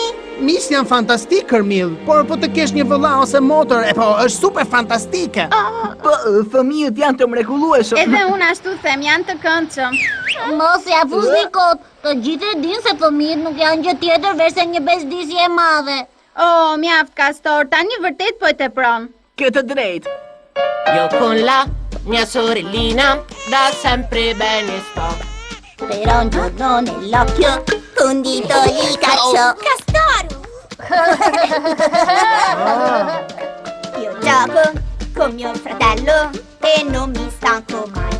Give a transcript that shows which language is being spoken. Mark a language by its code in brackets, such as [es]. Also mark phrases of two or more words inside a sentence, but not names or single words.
[sq] Miq janë fantastik, Kërmil, por po të kesh një vëlla ose motor, e po është super fantastike. Po, fëmijët janë të mrekullueshëm. Edhe unë ashtu them, janë të këndshëm. Mos ja fuzni kot. Të gjithë e dinë se fëmijët nuk janë gjë tjetër verse një bezdisje e madhe. Mjaft Kastor, tani vërtet po e tepron. Ke të drejtë. [it] Io con la mia sorellina da sempre bene sto. Però un giorno nell'occhio un dito gli cacciò. Castoro! Io gioco con mio fratello e non mi stanco mai.